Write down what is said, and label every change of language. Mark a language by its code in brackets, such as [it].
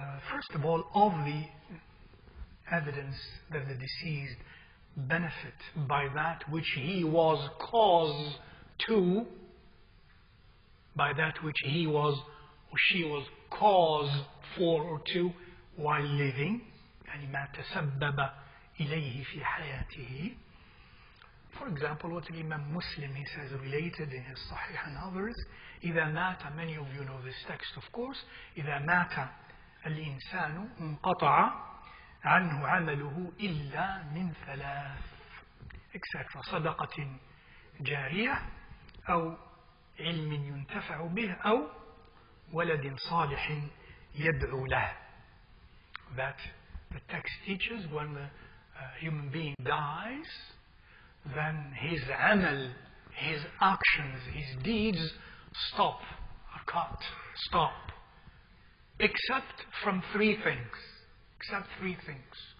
[en] First of all, of the evidence that the deceased benefit by that which he was cause to, by that which he was or she was cause for or to, while living [ar] يعني ما تسبب إليه في حياته. [en] For example, what Imam Muslim, he says, related in his Sahih and others, [ar] إذا مات, [en] many of you know this text of course, [ar] إذا مات الإنسان انقطع عنه عمله إلا من ثلاث [en] etc. [ar] صدقة جارية أو علم ينتفع به أو ولد صالح يدعو له. [en] That the text teaches when the human being dies, then his amal, his actions, his deeds stop, are cut, stop. Except from three things. Except three things.